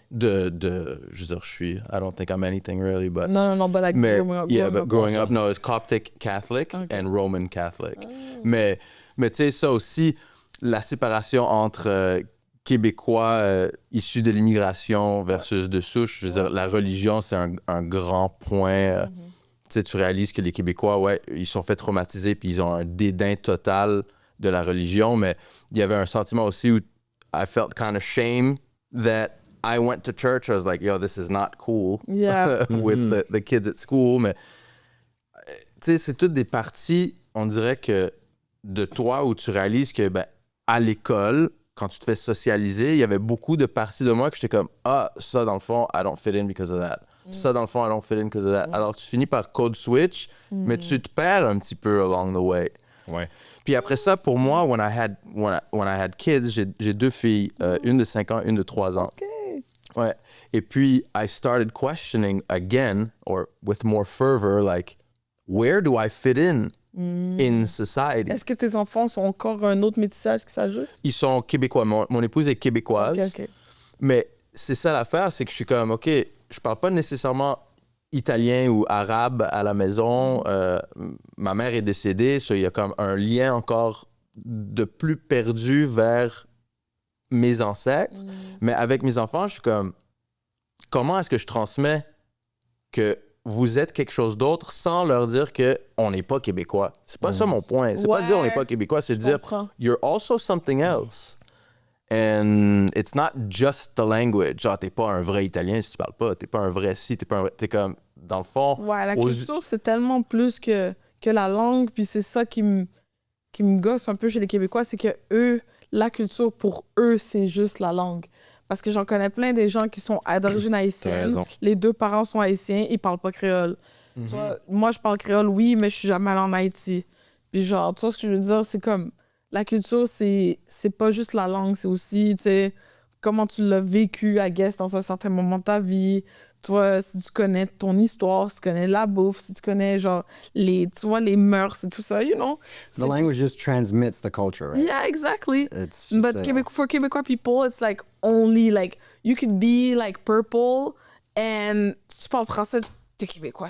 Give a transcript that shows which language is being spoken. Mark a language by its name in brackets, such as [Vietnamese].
[French] Je veux dire, [English] I don't think I'm anything really, but... Non, but like [French] Mais, [English] growing up. growing up, no, it's Coptic Catholic Okay. and Roman Catholic. [French] Mais tu sais, ça aussi, la séparation entre Québécois issus de l'immigration versus de souche, je veux dire, la religion, c'est un grand point. Tu sais, tu réalises que les Québécois, ouais, ils sont fait traumatiser puis ils ont un dédain total de la religion, mais il y avait un sentiment aussi où [English] I felt kind of shame that I went to church. I was like, yo, this is not cool Yeah. with the kids at school. [French] Mais, tu sais, c'est toutes des parties, on dirait que de toi où tu réalises que, ben, à l'école, quand tu te fais socialiser, il y avait beaucoup de parties de moi que j'étais comme, ah, ça, dans le fond, [English] I don't fit in because of that. [French] Ça, dans le fond, [English] I don't fit in because of that. [French] Alors, tu finis par code switch, mais tu te perds un petit peu [English] along the way. [French] Ouais. Puis après ça, pour moi, [English] when I had kids, [French] j'ai deux filles, une de 5 ans, une de 3 ans. Ouais. Et puis, [English] I started questioning again, or with more fervor, like, where do I fit in society? [French] Est-ce que tes enfants sont encore un autre métissage qui s'ajoute? Ils sont québécois. Mon épouse est québécoise. OK. Mais c'est ça l'affaire, c'est que je suis comme, OK, je parle pas nécessairement italien ou arabe à la maison. Ma mère est décédée, il y a comme un lien encore de plus perdu vers mes ancêtres. Mais avec mes enfants, je suis comme, comment est-ce que je transmets que vous êtes quelque chose d'autre sans leur dire qu'on n'est pas québécois? C'est pas ça mon point. C'est pas dire on n'est pas québécois, c'est dire comprends. [English] you're also something else. And it's not just the language. [French] Genre, t'es pas un vrai italien si tu parles pas. T'es pas un vrai ci, t'es pas un vrai... T'es comme, dans le fond... Ouais, la culture, c'est tellement plus que la langue. Puis c'est ça qui me gosse un peu chez les Québécois, c'est que eux, la culture, pour eux, c'est juste la langue. Parce que j'en connais plein des gens qui sont d'origine haïtienne. raison. Les 2 parents sont haïtiens, ils parlent pas créole. Tu vois, moi, je parle créole, oui, mais je suis jamais allée en Haïti. Puis genre, tu vois ce que je veux dire? C'est comme... La culture, c'est pas juste la langue, c'est aussi, tu sais, comment tu l'as vécu, [English] I guess, [French] dans un certain moment de ta vie. Tu vois, si tu connais ton histoire, si tu connais la bouffe, si tu connais, genre, tu vois, les mœurs et tout ça, [English] you know? The language just transmits the culture, right? Yeah, exactly. It's just, But for Québécois people, it's like only, like, you could be, like, purple, and [French] si tu parles français, t'es Québécois.